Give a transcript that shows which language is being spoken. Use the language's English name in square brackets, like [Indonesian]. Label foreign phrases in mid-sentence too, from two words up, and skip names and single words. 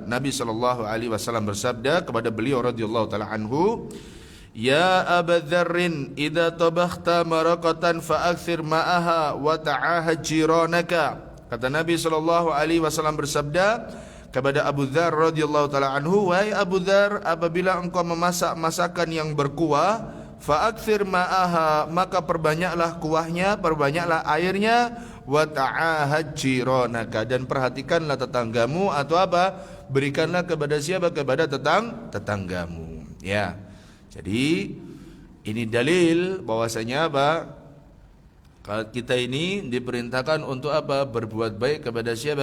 [Indonesian] Nabi SAW bersabda kepada beliau [Arabic] رضي الله تعالى عنه يا أبا ذر إذا طبخت مرقة فأكثر ماءها وتعاهد جيرانك." [Indonesian] Kata Nabi SAW bersabda kepada Abu Dzar [Arabic] رضي الله تعالى عنه, [Indonesian] "Wahai Abu Dzar, apabila engkau memasak masakan yang berkuah, [Arabic] فأكثر ماءها, [Indonesian] maka perbanyaklah kuahnya, perbanyaklah airnya, [Arabic] وتعاهد جيرانك, [Indonesian] dan perhatikanlah tetanggamu, atau apa? Berikanlah kepada siapa? Kepada tetanggamu ya. Jadi ini dalil bahwasanya apa? Kalau kita ini diperintahkan untuk apa? Berbuat baik kepada siapa?